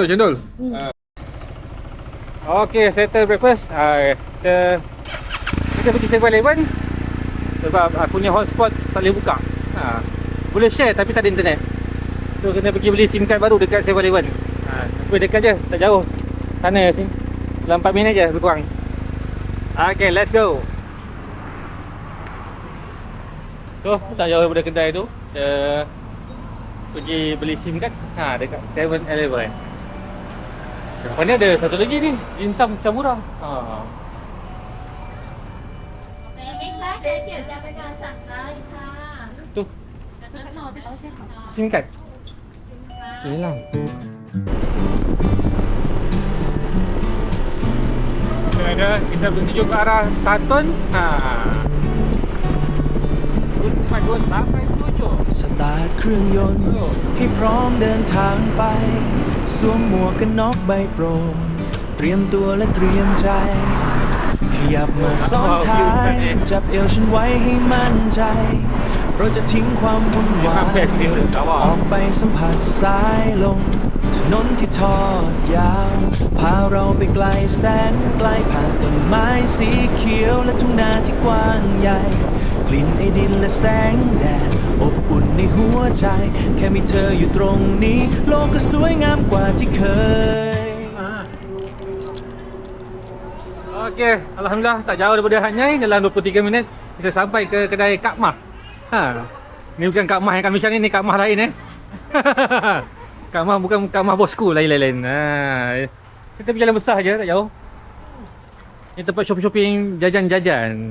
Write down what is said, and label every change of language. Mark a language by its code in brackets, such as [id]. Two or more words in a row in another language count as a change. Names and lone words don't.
[en] Cendol. Okay, settle breakfast. [ms] Kita pergi 7-Eleven sebab aku punya hotspot tak boleh buka. Boleh share tapi tak ada internet. So kena pergi beli [en] SIM card [ms] baru dekat 7-Eleven. Tapi dekat je, tak jauh. Sana sini. Dalam 4 minit je lebih kurang. [en] Okay, let's go. [ms] So, tak jauh daripada kedai tu. Kita pergi beli [en] SIM card [ms] dekat 7-Eleven. Depan ni ada satu lagi ni, dimsum macam murah. Tu. [en] SIM card. Hilang. [ms] Kita menuju ke arah Satun. 4 sampai 7. [th] สตาร์ทเครื่องยนต์ให้พร้อมเดินทางไปสวมหมวกกันน็อกใบโปรดเตรียมตัวและเตรียมใจ ขยับมาซ้อนท้ายจับเอวฉันไว้ให้มั่นใจเราจะทิ้งความวุ่นวายออกไปสัมผัสสายลมถนนที่ทอดยาวพาเราไปไกลแสนไกลผ่านต้นไม้สีเขียวและทุ่งนาที่กว้างใหญ่กลิ่นไอดินและแสงแดดอบอุ่นในหัวใจแค่มีเธออยู่ตรงนี้โลกก็สวยงามกว่าที่เคย [ms] Okey, alhamdulillah tak jauh daripada Hat Nyai, dalam 23 minit kita sampai ke kedai Kak Mah. Ni bukan Kak Mah yang kat Malaysia ni Kak Mah lain Kak Mah bukan Kak Mah bosku, lain-lain. Kita pergi jalan besar je, tak jauh. Ni tempat shopping-shopping, jajan-jajan.